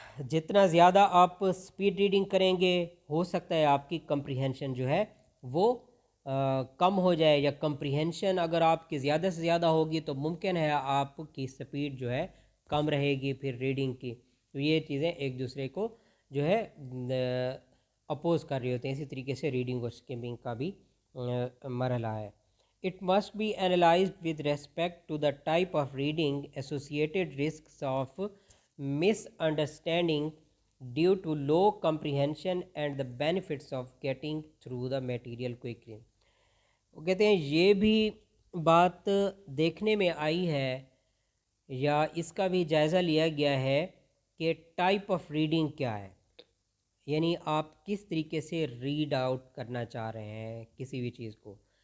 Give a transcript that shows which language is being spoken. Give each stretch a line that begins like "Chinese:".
Urdu: جتنا زیادہ آپ سپیڈ ریڈنگ کریں گے ہو سکتا ہے آپ کی کمپریہنشن جو ہے وہ کم ہو جائے، یا کمپریہنشن اگر آپ کی زیادہ سے زیادہ ہوگی تو ممکن ہے آپ کی سپیڈ جو ہے کم رہے گی پھر ریڈنگ کی. تو یہ چیزیں ایک دوسرے کو جو ہے اپوز کر رہے ہوتے ہیں. اسی طریقے سے ریڈنگ اور اسکمنگ کا بھی مرحلہ ہے.
English: It must be analyzed with respect to the type of reading, associated risks of misunderstanding due to low comprehension, and the benefits of getting through the material quickly.
Urdu: وہ کہتے ہیں یہ بھی بات دیکھنے میں آئی ہے یا اس کا بھی جائزہ لیا گیا ہے کہ ٹائپ آف ریڈنگ کیا ہے، یعنی آپ کس طریقے سے ریڈ آؤٹ کرنا چاہ رہے ہیں کسی بھی چیز کو.